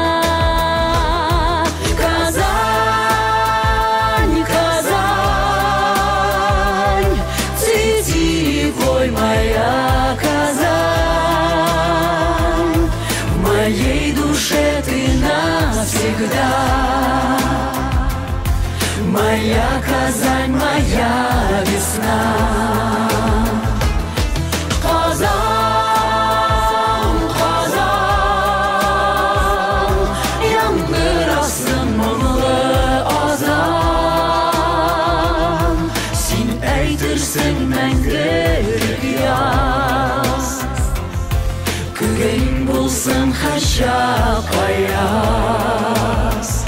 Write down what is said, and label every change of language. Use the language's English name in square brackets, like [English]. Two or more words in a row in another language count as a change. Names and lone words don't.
[Russian] Моя Казань, в моей душе ты навсегда. Моя Казань, моя весна. [Tatar] Қазан, қазан, яңғыр астын мұңлы азан. Сен әйтірсің мәңгілік яз, күрең болсын хашап аяз.